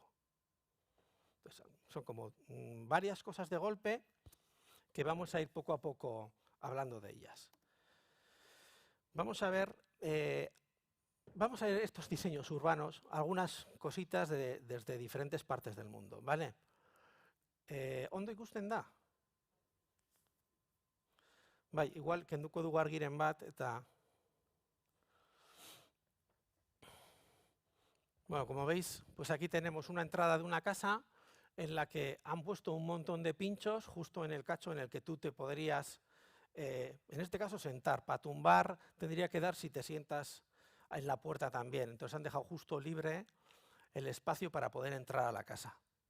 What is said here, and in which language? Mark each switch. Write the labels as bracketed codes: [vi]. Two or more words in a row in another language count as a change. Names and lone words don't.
[es] Entonces, son como varias cosas de golpe que vamos a ir poco a poco hablando de ellas. Vamos a ver estos diseños urbanos, algunas cositas desde diferentes partes del mundo, ¿vale? [eu] Ondo ikusten da? Bai, igual, kenduko dugu argiren bat, eta... [es] Bueno, como veis, pues aquí tenemos una entrada de una casa en la que han puesto un montón de pinchos justo en el cacho en el que tú te podrías, en este caso, sentar. Para tumbar tendría que dar si te sientas en la puerta también. Entonces han dejado justo libre el espacio para poder entrar a la casa.